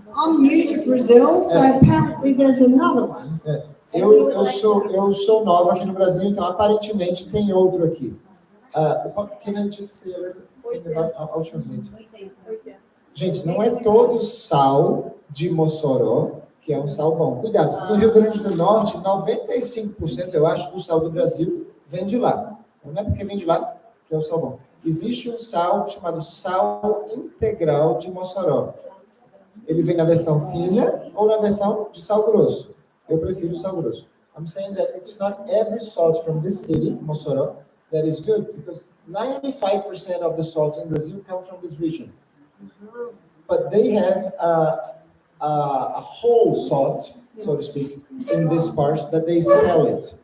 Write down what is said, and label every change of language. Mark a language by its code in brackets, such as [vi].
[en] I'm new to Brazil, so apparently there's another one. [pt] eu sou nova aqui no Brasil, então aparentemente tem outro aqui. [en] Can I just say a little thing about, I'll translate. [pt] Gente, não é todo sal de Mossoró que é um sal bom. Cuidado, no Rio Grande do Norte, 95%, eu acho, do sal do Brasil vem de lá. Não é porque vem de lá que é o sal bom. Existe um sal chamado sal integral de Mossoró. Ele vem na versão fina ou na versão de sal grosso. Eu prefiro o sal grosso. [en] I'm saying that it's not every salt from this city, Mossoró, that is good, because 95% of the salt in Brazil comes from this region. But they have a whole salt, so to speak, in this part that they sell it.